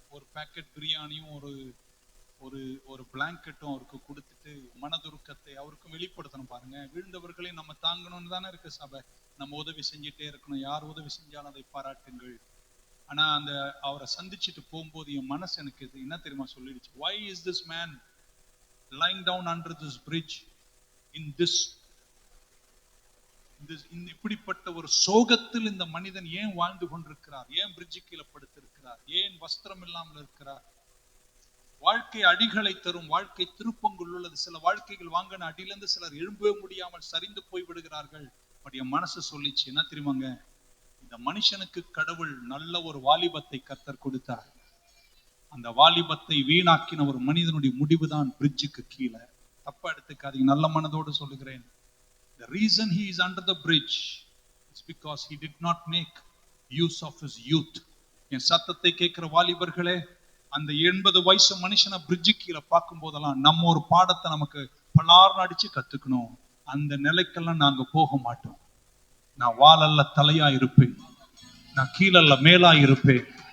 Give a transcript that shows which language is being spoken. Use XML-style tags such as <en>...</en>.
<ta>ஒரு பேக்கெட் பிரியாணியும் ஒரு ஒரு ஒரு பிளாங்கெட்டும் அவருக்கு கொடுத்துட்டு மனதுருக்கத்தை அவருக்கும் வெளிப்படுத்தணும். பாருங்க, விழுந்தவர்களை நம்ம தாங்கணும்னு தானே இருக்கு சபை. நம்ம உதவி செஞ்சுட்டே இருக்கணும். யார் உதவி செஞ்சாலும் அதை பாராட்டுங்கள். ஆனா அந்த அவரை சந்திச்சுட்டு போகும்போது என் மனசு எனக்கு இது என்ன தெரியுமா சொல்லிடுச்சு?</ta> <en>Why is this man lying down under this bridge in this</en> <ta>இப்படிப்பட்ட ஒரு சோகத்தில் இந்த மனிதன் ஏன் வாழ்ந்து கொண்டிருக்கிறார்? ஏன் பிரிட்ஜு கீழே படுத்திருக்கிறார்? ஏன் வஸ்திரம் இல்லாமல் இருக்கிறார்? வாழ்க்கை அடிகளை தரும், வாழ்க்கை திருப்பங்கள் உள்ளது. சில வாழ்க்கைகள் வாங்கின அடியிலிருந்து சிலர் எழும்பவே முடியாமல் சரிந்து போய் விடுகிறார்கள். பட் என் மனசு சொல்லிச்சு என்ன தெரியுமாங்க? இந்த மனுஷனுக்கு கடவுள் நல்ல ஒரு வாலிபத்தை கர்த்தர் கொடுத்தார். அந்த வாலிபத்தை வீணாக்கின ஒரு மனிதனுடைய முடிவுதான் பிரிட்ஜுக்கு கீழே. தப்பா எடுத்துக்காதீங்க, நல்ல மனதோடு சொல்லுகிறேன்.</ta> <en>The reason he is under the bridge is because he did not make use of his youth.</en> <ta>என் சத்தத்தை கேட்கிற வாலிபர்களே, அந்த 80 வயசு மனுஷனை பிரிட்ஜு கீழே பார்க்கும் போதெல்லாம் நம்ம ஒரு பாடத்தை நமக்கு பலார்னு அடிச்சு கத்துக்கணும். அந்த நிலைக்கெல்லாம் நாங்க போக மாட்டோம். நான் வாளல்ல தலையா இருப்பேன், நான் கீழல்ல மேலா இருப்பேன்.</ta>